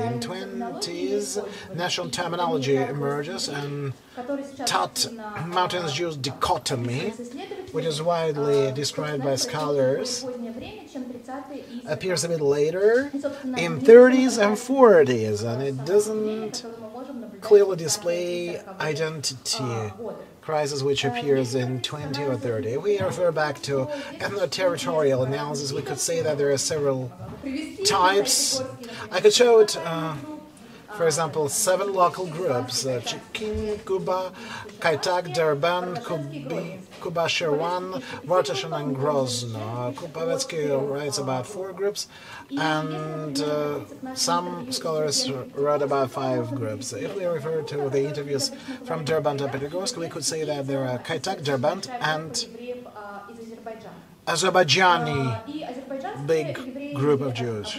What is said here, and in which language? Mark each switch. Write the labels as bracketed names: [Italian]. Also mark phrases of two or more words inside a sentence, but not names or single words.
[English] In 20s, national terminology emerges and taught mountainous Jews dichotomy, which is widely described by scholars, appears a bit later in 30s and 40s, and it doesn't clearly display identity crisis which appears in 20 or 30. If we refer back to ethno-territorial analysis, we could say that there are several types. I could show it, for example, 7 local groups: Chikin, Kuba, Kaitak, Derban, Kuba, Sherwan, Vartashan, and Grozno. Kupavetsky writes about 4 groups, and some scholars wrote about 5 groups. If we refer to the interviews from Derban to Petrogorsk, we could say that there are Kaitak, Derban, and Azerbaijani big group of Jews.